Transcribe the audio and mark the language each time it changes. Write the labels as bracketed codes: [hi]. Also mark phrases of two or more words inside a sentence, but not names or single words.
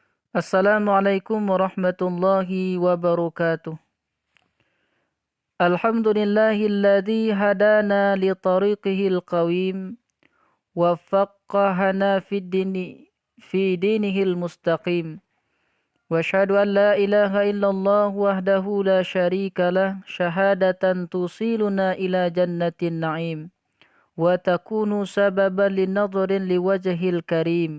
[ar] السلام عليكم ورحمة الله وبركاته. الحمد لله الذي هدانا لطريقه القويم وفقهنا في دينه المستقيم. وأشهد أن لا إله إلا الله وحده لا شريك له شهادة توصلنا إلى جنة النعيم وتكون سببا لنظر لوجه الكريم.